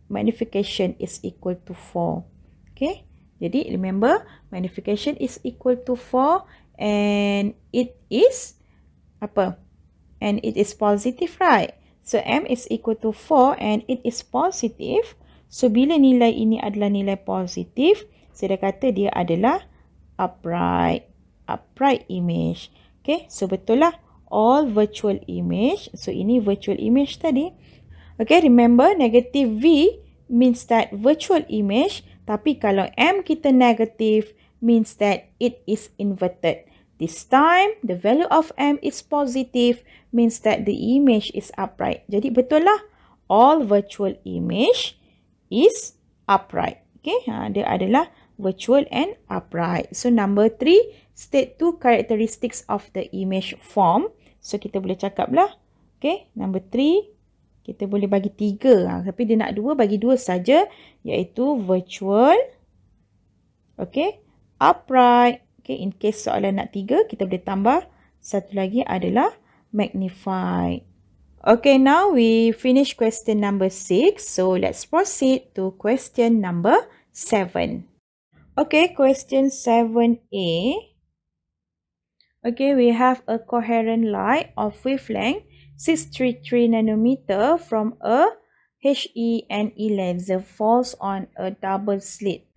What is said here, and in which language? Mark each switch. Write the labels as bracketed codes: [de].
[en] magnification is equal to 4. Okay, jadi remember magnification is equal to 4 and it is apa? And it is positive, right? So M is equal to 4 and it is positive. [ms] So bila nilai ini adalah nilai positif, saya dah kata dia adalah [en] upright image. Okay, so [ms] betul lah [en] all virtual image. So [ms] ini [en] virtual image [ms] tadi. [en] Okay, remember negative V means that virtual image, [ms] tapi kalau M kita [en] negative means that it is inverted. This time, the value of M is positive means that the image is upright. [ms] Jadi betul lah, [en] all virtual image is upright. Okay, [ms] dia adalah [en] virtual and upright. So number 3, state 2 characteristics of the image form. [ms] So kita boleh cakap lah. Okay, number 3. Kita boleh bagi 3. Tapi dia nak 2, bagi 2 saja. Iaitu virtual. Okay. Upright. Okay. [en] In case [ms] soalan nak 3, kita boleh tambah. Satu lagi adalah magnified. [en] Okay. Now we finish question number 6. So let's proceed to question number 7. Okay. Question 7A. Okay. We have a coherent light of wavelength 633 nanometer from a HENE laser falls on a double slit.